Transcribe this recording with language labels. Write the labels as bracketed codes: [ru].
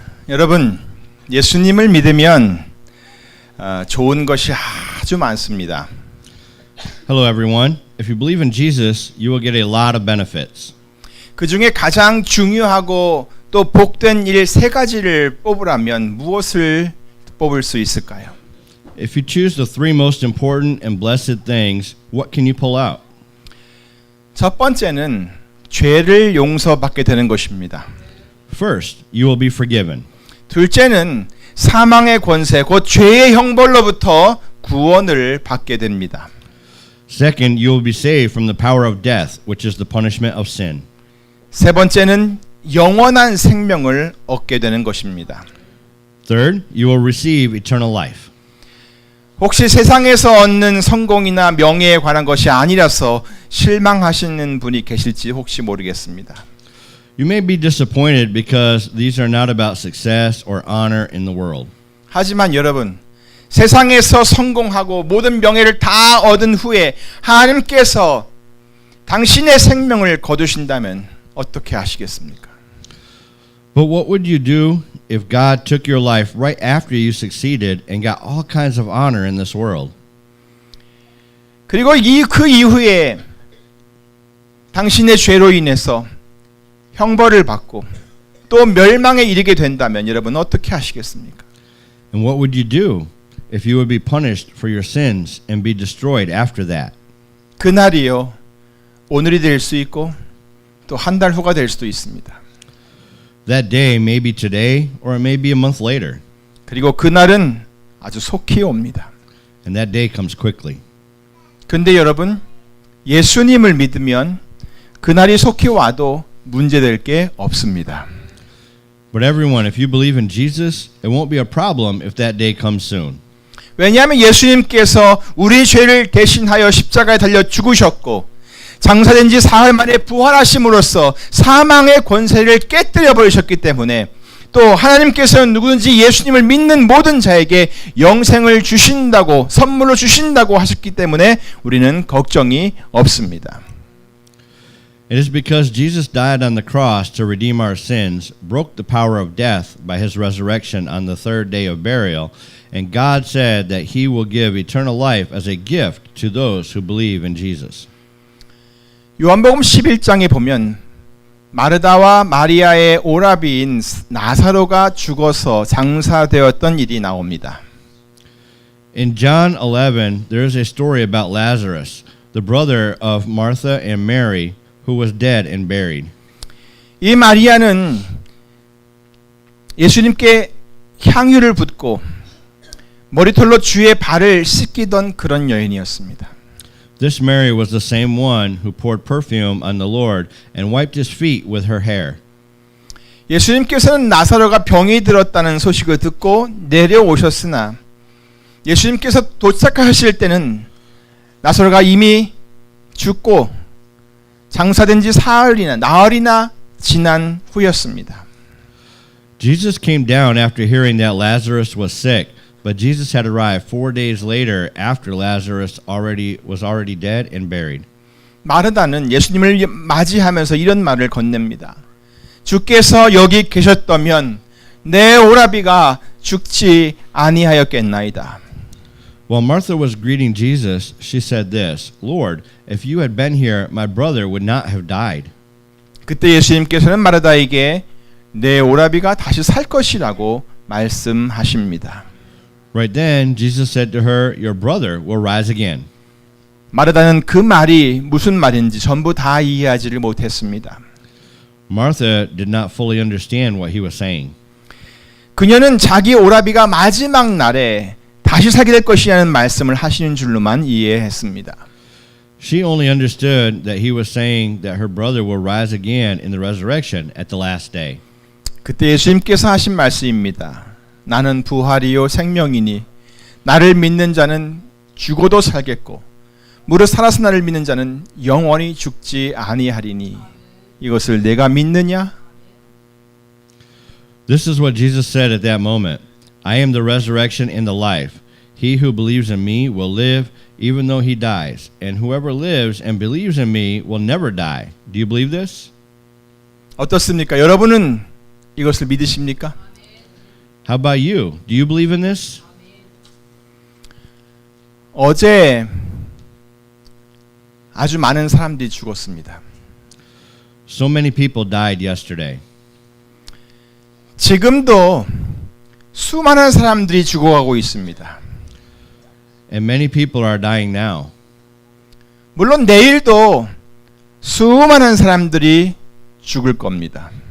[ko] 여러분, 예수님을 믿으면 좋은 것이 아주 많습니다. [en] Hello, everyone. If you believe in Jesus, you will get a lot of benefits. [ko] 그 중에 가장 중요하고 또 복된 일 세 가지를 뽑으라면 무엇을 뽑을 수 있을까요? [en] If you choose the three most important and blessed things, what can you pull out? [ko] 첫 번째는 죄를 용서받게 되는 것입니다. [en] First, you will be forgiven. [ko] 둘째는 사망의 권세, 곧 죄의 형벌로부터 구원을 받게 됩니다. [en] Second, you will be saved from the power of death, which is the punishment of sin. [ko] 세 번째는 영원한 생명을 얻게 되는 것입니다. [en] Third, you will receive eternal life. [ko] 혹시 세상에서 얻는 성공이나 명예에 관한 것이 아니라서 실망하시는 분이 계실지 혹시 모르겠습니다. [en] You may be disappointed because these are not about success or honor in the world. [ko] 하지만 여러분, 세상에서 성공하고 모든 명예를 다 얻은 후에 하나님께서 당신의 생명을 거두신다면 어떻게 하시겠습니까? [en] But what would you do if God took your life right after you succeeded and got all kinds of honor in this world? [ko] 그리고 그 이후에 당신의 죄로 인해서 형벌을 받고 또 멸망에 이르게 된다면 여러분 어떻게 하시겠습니까? [en] And what would you do if you would be punished for your sins and be destroyed after that? [ko] 그날이요, 오늘이 될 수 있고 또 한 달 후가 될 수도 있습니다. [en] That day may be today or it may be a month later. [ko] 그리고 그날은 아주 속히 옵니다. [en] And that day comes quickly. [ko] 근데 여러분, 예수님을 믿으면 그날이 속히 와도 문제될 게 없습니다. [en] But everyone, if you believe in Jesus, it won't be a problem if that day comes soon. [ko] 왜냐하면 예수님께서 우리 죄를 대신하여 십자가에 달려 죽으셨고 장사된 지 사흘 만에 부활하심으로써 사망의 권세를 깨뜨려 버리셨기 때문에 또 하나님께서는 누구든지 예수님을 믿는 모든 자에게 영생을 주신다고 선물로 주신다고 하셨기 때문에 우리는 걱정이 없습니다. [en] It is because Jesus died on the cross to redeem our sins, broke the power of death by his resurrection on the third day of burial, and God said that he will give eternal life as a gift to those who believe in Jesus. [ko] 요한복음 11장에 보면 마르다와 마리아의 오라비인 나사로가 죽어서 장사되었던 일이 나옵니다. [en] In John 11, there is a story about Lazarus, the brother of Martha and Mary, who was dead and buried. [ko] 이 마리아는 예수님께 향유를 붓고 머리털로 주의 발을 씻기던 그런 여인이었습니다. [en] This Mary was the same one who poured perfume on the Lord and wiped his feet with her hair. [ko] 예수님께서는 나사로가 병이 들었다는 소식을 듣고 내려오셨으나 예수님께서 도착하실 때는 나사로가 이미 죽고 장사된 지 나흘이나 지난 후였습니다. [en] Jesus came down after hearing that Lazarus was sick, but Jesus had arrived 4 days later after Lazarus was already dead and buried. [ko] 마르다는 예수님을 맞이하면서 이런 말을 건넵니다. 주께서 여기 계셨다면 내 오라비가 죽지 아니하였겠나이다. [en] While Martha was greeting Jesus, she said this, Lord, if you had been here, my brother would not have died. [ko] 그때 예수님께서는 마르다에게 내 오라비가 다시 살 것이라고 말씀하십니다. [en] Right then, Jesus said to her, your brother will rise again. [ko] 마르다는 그 말이 무슨 말인지 전부 다 이해하지를 못했습니다. [en] Martha did not fully understand what he was saying. [ko] 그녀는 자기 오라비가 마지막 날에 다시 살게 될 것이라는 말씀을 하시는 줄로만 이해했습니다. [en] She only understood that he was saying that her brother will rise again in the resurrection at the last day. [ko] 그때 예수님께서 하신 말씀입니다. 나는 부활이요 생명이니 나를 믿는 자는 죽어도 살겠고 무릇 살아서 나를 믿는 자는 영원히 죽지 아니하리니 이것을 내가 믿느냐? [en] This is what Jesus said at that moment. I am the resurrection and the life. He who believes in me will live even though he dies, and whoever lives and believes in me will never die. Do you believe this? [ko] 어떻습니까? 여러분은 이것을 믿으십니까? [en] How about you? Do you believe in this? [ko] 어제 아주 많은 사람들이 죽었습니다. [en] So many people died yesterday. [ko] 지금도 수많은 사람들이 죽어가고 있습니다. [en] And many people are dying now. [ko] 물론 내일도 수많은 사람들이 죽을 겁니다.